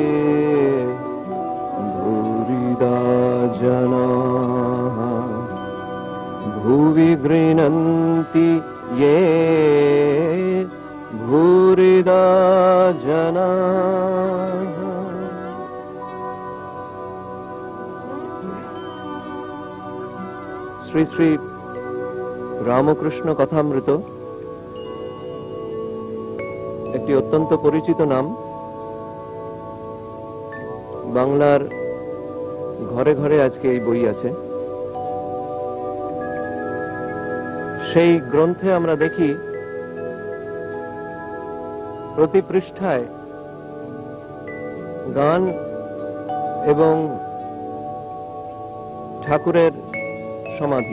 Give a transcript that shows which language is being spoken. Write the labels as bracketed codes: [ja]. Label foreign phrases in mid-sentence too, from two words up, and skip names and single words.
[sa] भूरिदा जनाः भुवि गृह्णन्ति ये भूरिदा जनाः। [bn] श्री श्री रामकृष्ण कथामृत একটি অত্যন্ত পরিচিত নাম। বাংলার ঘরে ঘরে আজকে এই বই আছে। সেই গ্রন্থে আমরা দেখি প্রতি পৃষ্ঠায় গান এবং ঠাকুরের সমাধি।